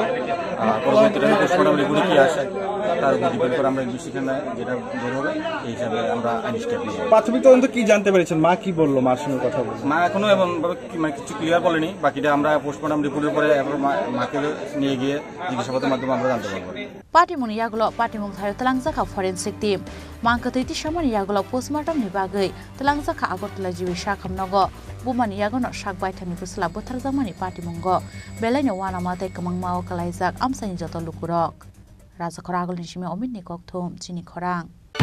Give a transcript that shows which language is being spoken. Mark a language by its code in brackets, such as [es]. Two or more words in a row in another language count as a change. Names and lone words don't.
[bn] আর পরবর্তীতে [en] postmortem report [bn] কি আসে তার উপর ডিপেন্ড করে আমরা ইনভেস্টিগেশনে যেটা বের হবে সেই হিসাবে আমরা আইন স্টেপ নিব। প্রাথমিক তদন্ত কি জানতে পেরেছেন? মা কি বললো? মার সঙ্গে কথা বললো? মা এখনো এমনভাবে মানে কিছু ক্লিয়ার বলেনি, বাকিটা আমরা [en] postmortem report [bn] পরে এরপর মাকে নিয়ে গিয়ে জিজ্ঞাসাবাদের মাধ্যমে আমরা জানতে পারবো। [trp] Patimung yagulo patimung thayo talangzakha [en] forensic team [trp] mangkatai ti shamani yagulo postmortem ni bagai talangzakha agortla jiwi shakhamnogo bumani yagono shakbai thani busla botharjamani patimungo belaino wana matai kamangmao kalaijak amsani joto lukurok raja khoragol nishime omit ni kokthum chini khorang